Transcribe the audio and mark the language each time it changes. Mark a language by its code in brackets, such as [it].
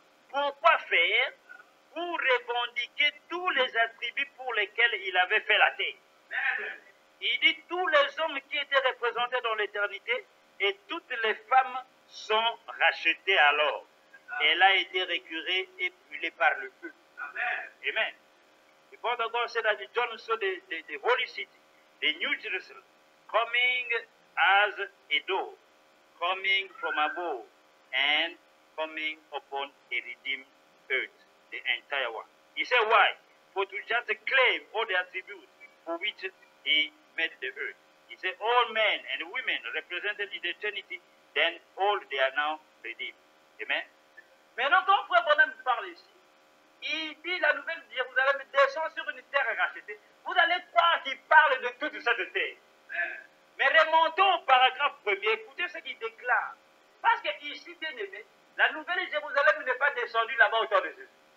[fr] Pourquoi faire? Pour revendiquer tous les attributs pour lesquels il avait fait la terre. Il dit tous les hommes qui étaient représentés dans l'éternité et toutes les femmes sont rachetés alors. Elle a été récurée et brûlée par le feu. Amen. [en] The Father God said that John saw the holy city, the New Jerusalem, coming as a dove, coming from above and coming upon a redeemed earth, the entire one. He said why? For to just claim all the attributes for which he made the earth. He said all men and women represented in the Trinity, then all they are now redeemed. Amen. [fr] Maintenant, quand Frère Branham parle ici, il dit la nouvelle Jérusalem descend sur une terre rachetée. Vous allez croire qu'il parle de toute cette terre. Mais remontons au paragraphe premier, écoutez ce qu'il déclare. Parce qu'ici, bien aimé, la nouvelle Jérusalem n'est pas descendue là-bas au temps de Jésus.